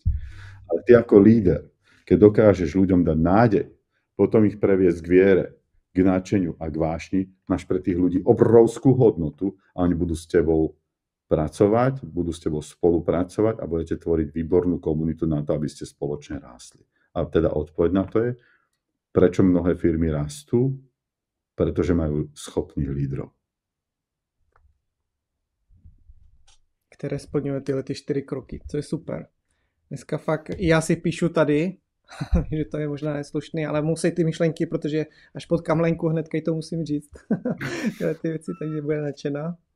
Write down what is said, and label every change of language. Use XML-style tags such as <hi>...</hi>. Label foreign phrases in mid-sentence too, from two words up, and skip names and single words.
<sk>Ale ty ako líder, keď dokážeš ľuďom dať nádej, potom ich previesť k viere, k nadšeniu a k vášni, máš pre tých ľudí obrovskú hodnotu a oni budú s tebou pracovať, budú s tebou spolupracovať a budete tvoriť výbornú komunitu na to, aby ste spoločne rástli. A teda odpoveď na to je, prečo mnohé firmy rastú? Pretože majú schopných lídrov.</sk> <cs>Které splňují tyhle 4 kroky, co je super. Dneska fakt, já si píšu tady, že to je možná neslušný, ale musí ty myšlenky, protože až potkám Lenku hnedka to musím říct. Tyhle ty věci, takže bude nadšená.</cs>